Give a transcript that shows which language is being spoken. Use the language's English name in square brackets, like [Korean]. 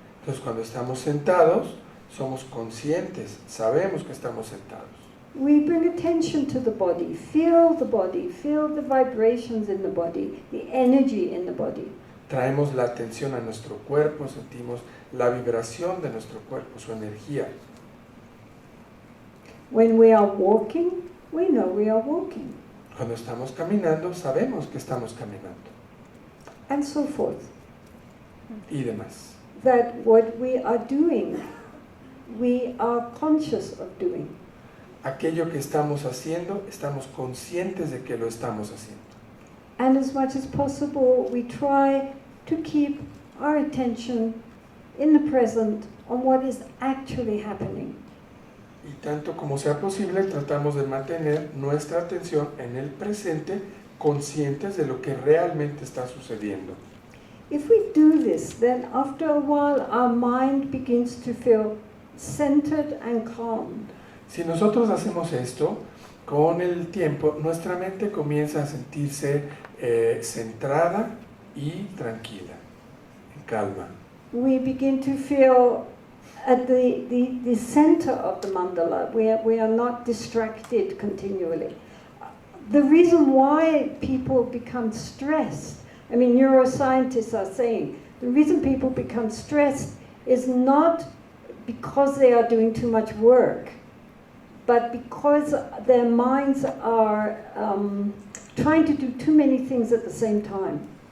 [Spanish] Entonces, cuando estamos sentados, somos conscientes, sabemos que estamos sentados. [English] We bring attention to the body, feel the vibrations in the body, the energy in the body. [Spanish] Traemos la atención a nuestro cuerpo, sentimos la vibración de nuestro cuerpo, su energía. [English] When we are walking, we know we are walking, [Spanish] Cuando estamos caminando, sabemos que estamos caminando [English] and so forth. [Spanish] y demás. [English] That what we are doing, we are conscious of doing. [Spanish] Aquello que estamos haciendo, estamos conscientes de que lo estamos haciendo. [English] And as much as possible, we try to keep our attention in the present on what is actually happening. [Spanish] Y tanto como sea posible, tratamos de mantener nuestra atención en el presente, conscientes de lo que realmente está sucediendo. [English] If we do this, then after a while our mind begins to feel centered and calm. [Spanish] Si nosotros hacemos esto, con el tiempo, nuestra mente comienza a sentirse centrada y tranquila, en calma. [English] We begin to feel at the center of the mandala, we are not distracted continually. The reason why people become stressed, I mean, neuroscientists are saying, the reason people become stressed is not because they are doing too much work, but because their minds are trying to do too many things at the same time.